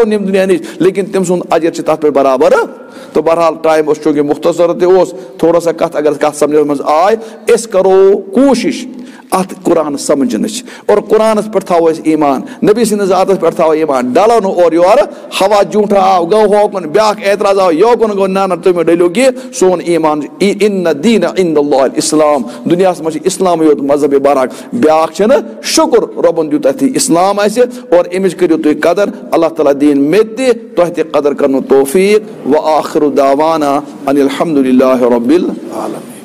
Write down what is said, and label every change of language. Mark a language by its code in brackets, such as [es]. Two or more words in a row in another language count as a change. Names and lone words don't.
[ks] نِم دُنیا نِش لیکن تٔمۍ سُنٛد اجر چھِ تتھ پٮ۪ٹھ برابر تو بہرحال ٹایم اوس چوٗنٛکہِ مختصر تہِ اوس [ur] تھوڑا سا [ks] کتھ اگر کتھ سمجھس منٛز آے أسۍ کرو کوٗشش اتھ قرآن سمجھنٕچ اور قرآنس پٮ۪ٹھ تھاوو أسۍ ایمان نبی سٕنٛدِس ذاتس پٮ۪ٹھ تھاوو ایمان ڈلو نہٕ اورٕ یورٕ ہوا جوٗٹھا آو گوٚو ہوکُن بیاکھ اعتراض آو یوکُن گوٚو نہ تُہۍ مہ ڈٔلِو کینٛہہ سون ایمان [ar] ان الدین عند اللہ الاسلام [ks] دُنیاہس منٛز چھُ اسلامٕے یوت مذہبِ برحق بیاکھ چھُنہٕ شُکر رۄبن دیُت اَتھ اسلام اسہِ اور امِچ کٔرِو تُہۍ قدر اللہ تعالیٰ دِیِن مےٚ تہِ تۄہہِ تہِ قدر کرنُک توفیٖق [ar] وآخر دعوانا ان الحمدُ للہ رب العالمین